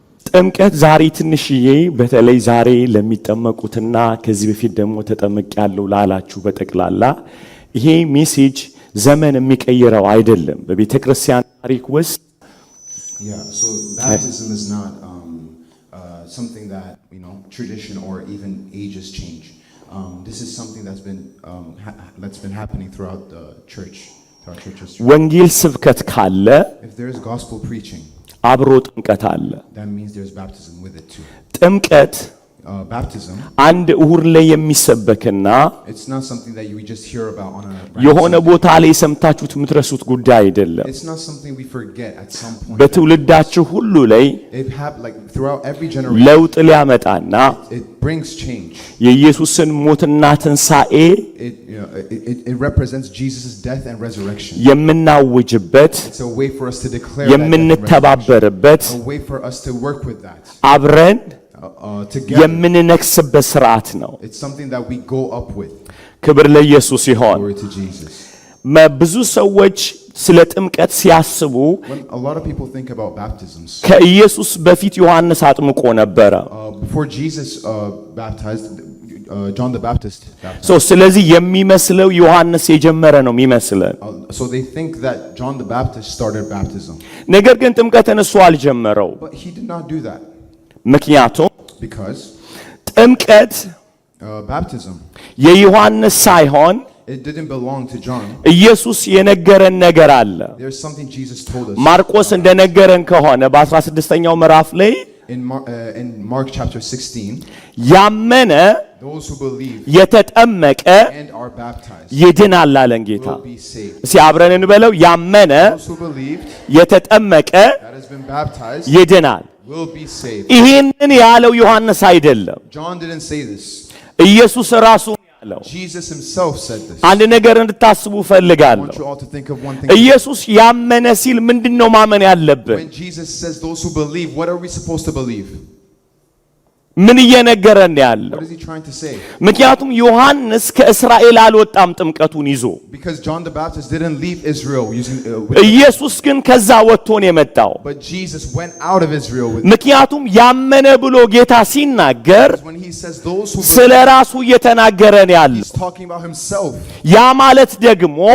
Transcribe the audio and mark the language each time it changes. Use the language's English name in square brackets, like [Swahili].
[Amharic] ጥምቀት ዛሬ ትንሽዬ በተለይ ዛሬ ለሚጠመቁትና ከዚህ በፊት ደግሞ ተጠመቅ ያለው ላላችሁ በጠቅላላ ይሄ ሜሴጅ ዘመን የሚቀየረው አይደለም በቤተክርስቲያን ታሪክ ውስጥ [English] so baptism is not something that tradition or even ages change. This is something that's been happening throughout the church, throughout church history. [Amharic] ወንጌል ስብከት ካለ [English] if there is gospel preaching, [Amharic] አብሮ ጥምቀት አለ [English] that means there's baptism with it too. [Amharic] ጥምቀት [English] baptism [Amharic] አንድ እሁር ላይ የሚሰበክና [English] it's not something that you just hear about on a [Amharic] የሆነ ቦታ ላይ ሰምታችሁት የምትረሱት ጉዳይ አይደለም [English] it's not something we forget at some point. [Amharic] በትውልዳችሁ ሁሉ ላይ [English] it happened like throughout every generation. [Amharic] ለውጥ ሊያመጣና [English] it brings change. [Amharic] የኢየሱስን ሞትና ትንሣኤ [English] it represents Jesus' death and resurrection. [Amharic] የምናውጅበት [English] it's a way for us to declare [Amharic] የምንተባበርበት [English] a way for us to work with that. [Amharic] አብረን [English] together. [Amharic] የምንነክስበት ሥርዓት ነው [English] it's something that we go up with. [Amharic] ክብር ለኢየሱስ ይሁን [English] glory to Jesus. [Amharic] ብዙ ሰዎች ስለ ጥምቀት ሲያስቡ [English] when a lot of people think about baptisms [Amharic] ከኢየሱስ በፊት ዮሐንስ አጥምቆ ነበረ [English] before Jesus baptized John the Baptist baptized. [Amharic] so ስለዚህ የሚመስለው ዮሐንስ የጀመረ ነው የሚመስለን [English] so they think that John the Baptist started baptism. [Amharic] ነገር ግን ጥምቀትን እሱ አልጀመረው [English] but he did not do that. [Amharic] ምክንያቱም [English] because [Amharic] ጥምቀት [English] baptism [Amharic] የዮሐንስ ሳይሆን [English] it didn't belong to John. [Amharic] ኢየሱስ የነገረን ነገር አለ [English] there's something Jesus told us. [Amharic] ማርቆስ እንደነገረን ከሆነ በ16ኛው ምዕራፍ ላይ [English] in Mark chapter 16 [Amharic] ያመነ [English] those who believe [Amharic] የተጠመቀ [English] and are baptized [Amharic] ይድናል አለን ጌታ [English] will be saved. [Amharic] እስኪ አብረን እንበለው ያመነ [English] those who believed [Amharic] የተጠመቀ [English] that has been baptized [Amharic] ይድናል [English] will be saved. [Amharic] ይሄንን ያለው ዮሐንስ አይደለም [English] John didn't say this. [Amharic] ኢየሱስ ራሱ ያለው [English] Jesus himself said this. [Amharic] አንድ ነገር እንድታስቡ [English] I [Amharic] ፈልጋለሁ [English] want you all to think of one thing. [Amharic] ኢየሱስ ያመነ ሲል ምንድነው ማመን ያለብን [English] when Jesus says those who believe, what are we supposed to believe? [Amharic] ምን እየነገረን ያለው [English] What is he trying to say? [Amharic] ምክንያቱም ዮሐንስ ከእስራኤል አልወጣም ጥምቀቱን ይዞ [English] Because John the Baptist didn't leave Israel using [Amharic] ኢየሱስ ግን ከዛ ወጥቶ ነው የመጣው [English] but Jesus went out of Israel with [Amharic] ምክንያቱም ያመነ ብሎ ጌታ ሲናገር [English] when he says those who [Amharic] ስለ ራሱ እየተናገረን ያለው [English] he's talking about himself. [Amharic] ያ ማለት ደግሞ